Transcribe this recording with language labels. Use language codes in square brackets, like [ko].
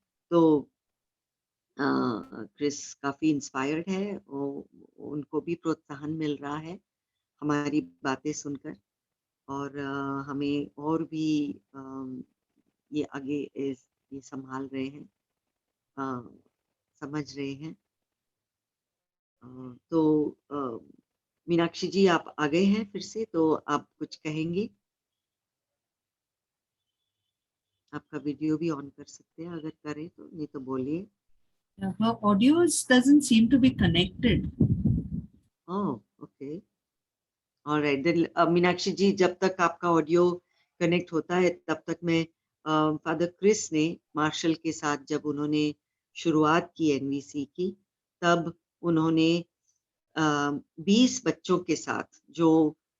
[hi] तो क्रिस काफी इंस्पायर्ड है, और उनको भी प्रोत्साहन मिल रहा है हमारी बातें सुनकर, और हमें और भी ये आगे ये संभाल रहे हैं, समझ रहे हैं. तो मीनाक्षी जी, आप आ गए हैं फिर से, तो आप कुछ कहेंगे? आपका वीडियो भी ऑन कर सकते हैं अगर करें तो, नहीं तो बोलिए. [en] Her audios doesn't seem to be connected. Oh, okay. All right. [hi] Then Meenakshi जी, जब तक आपका ऑडियो कनेक्ट होता है, तब तक मैं फादर क्रिस ने मार्शल के साथ जब उन्होंने शुरुआत की एनवीसी की, तब उन्होंने 20 बच्चों के साथ, जो